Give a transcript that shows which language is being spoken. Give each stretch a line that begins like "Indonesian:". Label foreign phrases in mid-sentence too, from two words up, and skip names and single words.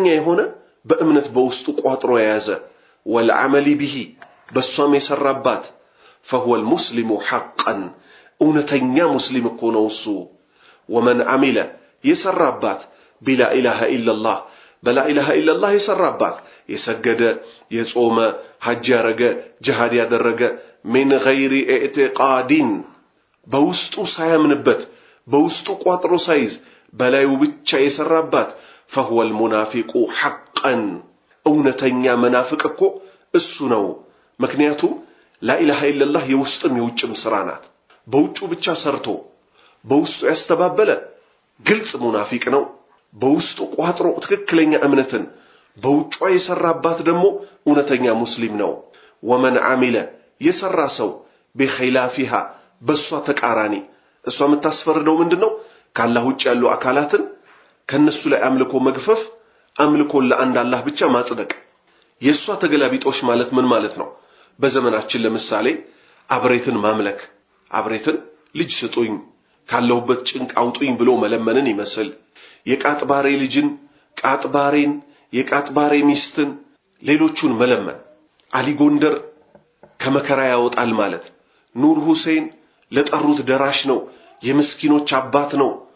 Amharic: የሆነ በእምነት በውስጡ ቋጥሮ የያዘ
Arabic: والعمل به
Amharic: በሷም የሰራባት
Arabic: فهو المسلم حقا
Amharic: እውነተኛ ሙስሊም እኮ ነው እሱ
Arabic: ومن عمل
Amharic: የሰራባት
Arabic: بلا اله الا الله
Amharic: بلا اله الا الله የሰራባት የሰገደ የጾመ ሐጅ ያረገ ጂሃድ ያደረገ
Arabic: من غير اعتقاد
Amharic: በውስጡ ሳያምንበት በውስጡ ቋጥሮ ሳይዝ በላዩ ብቻ የሰራባት
Arabic: فهو المنافق حقا
Amharic: እውነተኛ መናፍቅ እኮ እሱ ነው ምክንያቱም
Arabic: لا اله الا الله
Amharic: የውስጥም የውጭም ስራ ናት በውጩ ብቻ ሰርቶ በውስጡ ያስተባበለ ግልጽ ሙናፊቅ ነው በውስጡ ቋጥሮ ትክክለኛ እምነትን በውጩ የሰራባት ደግሞ እውነተኛ ሙስሊም ነው
Arabic: ومن عمل
Amharic: የሰራ ሰው بخلافها በሷ ተቃራኒ እሷ የምታስፈርደው ምንድነው ከአላህ ውጭ ያሉ አካላትን ከነሱ ላይ አምልኮ መግፈፍ አምልኮ ለአንድ አላህ ብቻ ማጽደቅ የሷ ተገላቢጦሽ ማለት ምን ማለት ነው በዘመናችን ለምሳሌ አብሬትን ማምለክ አብሬትን ልጅ ስጡኝ ካለውበት ጭንቅ አውጡኝ ብሎ መለመንን ይመስል የቃጥባሬ ልጅን ቃጥባሬን የቃጥባሬ ሚስትን ሌሎቹን መለመን አሊ ጎንደር ከመከራ ያወጣል ማለት ኑር ሁሴን ለጠሩት ደራሽ ነው የምስኪኖች አባት ነው